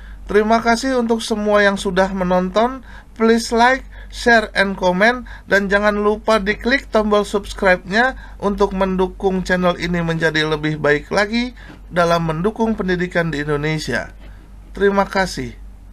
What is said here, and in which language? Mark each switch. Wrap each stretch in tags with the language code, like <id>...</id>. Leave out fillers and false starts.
<id>Terima kasih untuk semua yang sudah menonton.</id> <en>Please like, share, and comment.</en> <id>Dan jangan lupa diklik tombol subscribe-nya untuk mendukung channel ini menjadi lebih baik lagi dalam mendukung pendidikan di Indonesia. Terima kasih.</id>